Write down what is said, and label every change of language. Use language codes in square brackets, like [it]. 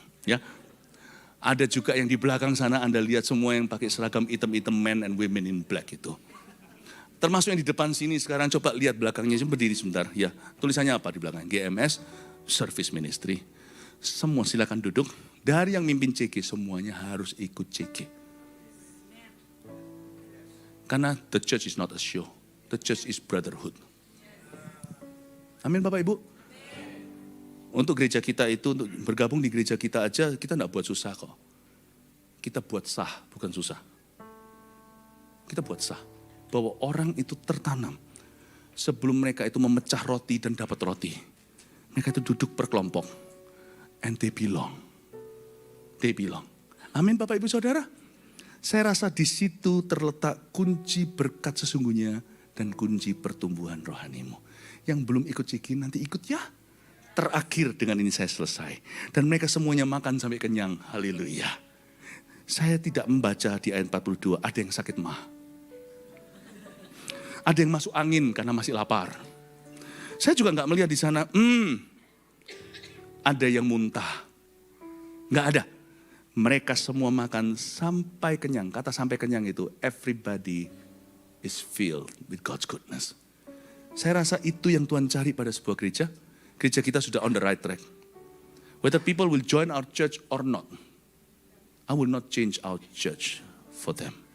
[id] Ya, ada juga yang di belakang sana Anda lihat semua yang pakai seragam hitam-hitam, [en] men and women in black [id] itu. Termasuk yang di depan sini sekarang coba lihat belakangnya, berdiri sebentar. Ya, tulisannya apa di belakang? GMS, Service Ministry. Semua silakan duduk. Dari yang mimpin CG semuanya harus ikut CG. [en] Karena the church is not a show. The church is brotherhood. [id] Amin Bapak Ibu. Untuk gereja kita itu, untuk bergabung di gereja kita aja, kita enggak buat susah kok. Kita buat sah, bukan susah. Kita buat sah. Bahwa orang itu tertanam. Sebelum mereka itu memecah roti dan dapat roti. Mereka itu duduk per kelompok. [en] And they belong. They belong. [id] Amin Bapak Ibu Saudara. Saya rasa di situ terletak kunci berkat sesungguhnya dan kunci pertumbuhan rohanimu. Yang belum ikut CG nanti ikut ya. Terakhir dengan ini saya selesai. Dan mereka semuanya makan sampai kenyang. Haleluya. Saya tidak membaca di ayat 42 ada yang sakit mah. Ada yang masuk angin karena masih lapar. Saya juga nggak melihat di sana. Ada yang muntah. Nggak ada. Mereka semua makan sampai kenyang. Kata sampai kenyang itu, [en] everybody is filled with God's goodness. [id] Saya rasa itu yang Tuhan cari pada sebuah gereja. Gereja kita sudah [en] on the right track. Whether people will join our church or not, I will not change our church for them.